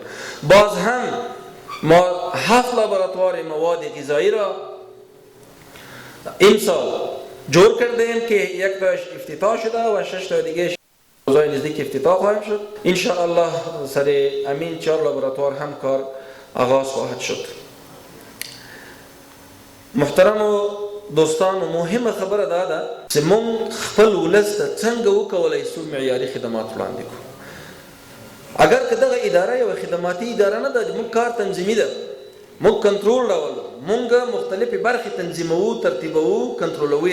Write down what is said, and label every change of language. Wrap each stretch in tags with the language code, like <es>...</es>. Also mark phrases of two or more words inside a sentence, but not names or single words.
<fa>باز هم ما 7 لابراتوار مواد غذایی را امسال جور کردیم که یک تاش افتتاح شده و 6 تا دیگه روزهای نزدیک افتتاح خواهیم شد.</fa> <ar>ان شاء الله</ar> <fa>سر امین 4 لابراتوار هم کار آغاز خواهد شد.</fa> <ps>محترم و دوستان، مهم خبره ده چې مونږ خپل ولس ته څنګه وکولای شو معیاري خدمات وړاندې کړو.</ps> <fa>اگر که</fa> <ps>دغه اداره یو خدماتي اداره نه ده، مونږ کار تنظیمي ده، مونږ کنټرول راولو، مونږ مختلفې برخې تنظیموو، ترتیبوو، کنټرولوو.</ps>